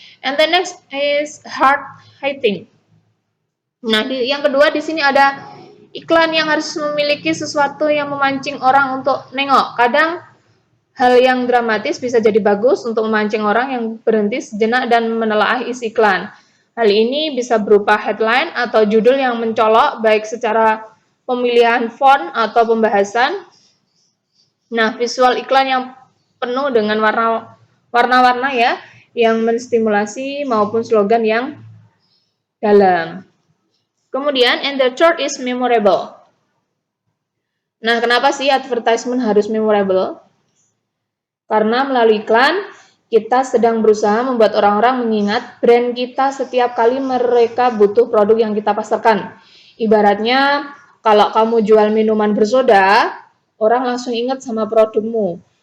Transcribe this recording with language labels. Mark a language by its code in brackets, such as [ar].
[en] And the next is hard hitting. [id] Nah, yang kedua di sini ada iklan yang harus memiliki sesuatu yang memancing orang untuk nengok. Kadang hal yang dramatis bisa jadi bagus untuk memancing orang yang berhenti sejenak dan menelaah isi iklan. Hal ini bisa berupa headline atau judul yang mencolok, baik secara pemilihan font atau pembahasan. Nah, visual iklan yang penuh dengan warna-warna ya, yang menstimulasi maupun slogan yang dalam. Kemudian, [en] and the third is memorable. [id] Nah, kenapa sih advertisement harus memorable? Karena melalui iklan, kita sedang berusaha membuat orang-orang mengingat brand kita setiap kali mereka butuh produk yang kita pasarkan. Ibaratnya, kalau kamu jual minuman bersoda, orang langsung ingat sama produkmu.